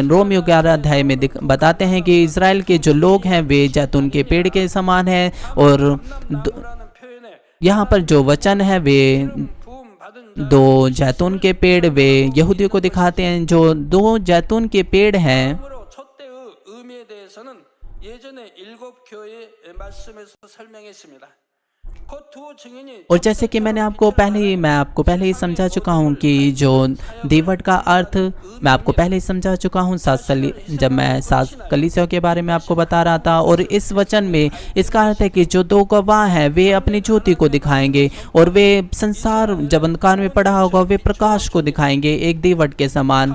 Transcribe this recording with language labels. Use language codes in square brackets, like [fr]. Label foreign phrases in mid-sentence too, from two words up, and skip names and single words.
[hi] रोमियो 11 अध्याय में बताते हैं कि इज़राइल के जो लोग हैं वे जैतून के पेड़ के समान हैं। और यहाँ पर जो वचन है वे 2 जैतून के पेड़ वे यहूदियों को दिखाते हैं। जो 2 जैतून के पेड़ हैं, [ko] 의미에 대해서는 예전에 7 교회의 말씀에서 설명했습니다. [hi] और जैसे कि मैं आपको पहले ही समझा चुका हूँ कि जो दीवट का अर्थ मैं आपको पहले ही समझा चुका हूँ जब मैं 7 कलीसियाओं के बारे में आपको बता रहा था। और इस वचन में इसका अर्थ है कि जो 2 गवाह हैं वे अपनी ज्योति को दिखाएंगे, और वे संसार जब अंधकार में पड़ा होगा वे प्रकाश को दिखाएंगे एक दीवट के समान।